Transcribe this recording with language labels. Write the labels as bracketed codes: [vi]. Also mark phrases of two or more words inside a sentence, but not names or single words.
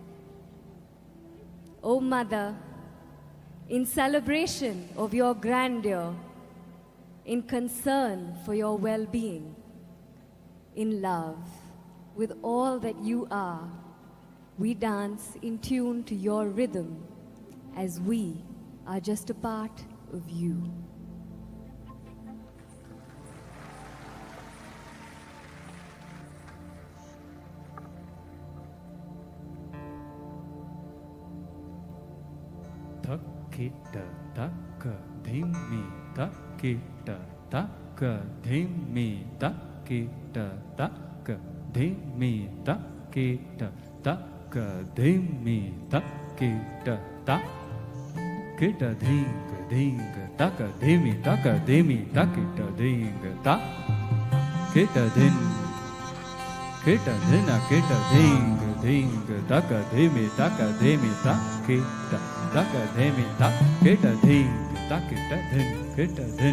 [en] O Mother, in celebration of your grandeur, in concern for your well-being, in love with all that you are, we dance in tune to your rhythm as we are just a part of you. Takita taka dhimi takita taka dhimi takita taka dhimi takita taka dhimi takita tak kita dhinga dhinga taka dhimi takita dhinga tak kita dhin kita dhina kita dhinga dhinga taka dhimi takita taka dhimi tak kita dhinga takita dhin kita dhin